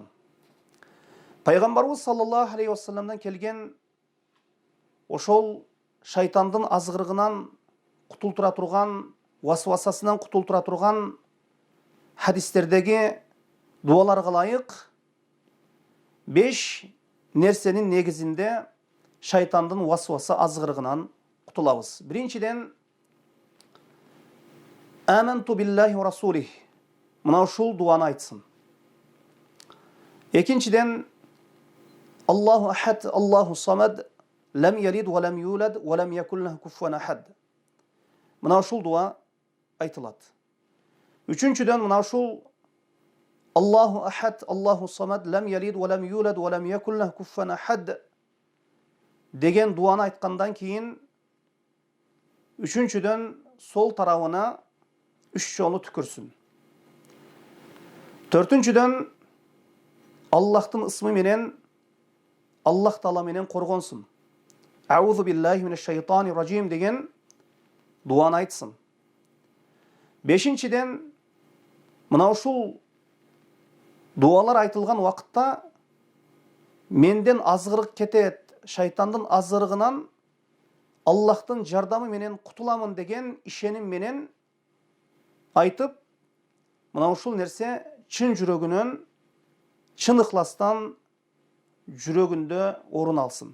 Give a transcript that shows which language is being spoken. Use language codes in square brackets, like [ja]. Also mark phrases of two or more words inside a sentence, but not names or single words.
[ky] Пайгамбарыбыз [ar] صلى الله عليه [ky] вассаламдан келген ошол шайтандын азгырыгынан кутултура турган, васвасасынан кутултура турган хадистердеги дуаларга лайык 5 нерсенин негизинде шайтандын васваса азгырыгынан кутулабыз. [ar] Биринчиден آمنت بالله ورسوله. [ky] Мына ушул дуаны айтсын. [ar] Экинчиден الله أحد، الله الصمد، لم يلد ولم يولد ولم يكن له كفوا أحد. [ky] Мына ушул дуа айтылат. Үчүнчүдөн мына ушул [ar] الله أحد، الله الصمد، لم يلد ولم يولد ولم يكن له كفوا أحد [ky] деген дуаны айткандан кийин үчүнчүдөн сол тарабына 3 жолу түкүрсүн. Төртүнчүдөн Аллахтын ысмы менен Аллах Таала менен коргонсун. [ar] أعوذ بالله من الشيطان الرجيم [ky] деген дуаны айтсын. Бешинчиден мына ушул дуалар айтылган убакытта менден азгырык кетет, шайтандын азгырыгынан Аллахтын жардамы менен кутуламын деген ишеним менен айтып, мына ушул нерсе чын жүрөгүнөн, чын ыхластан жүрөгүндө орун алсын.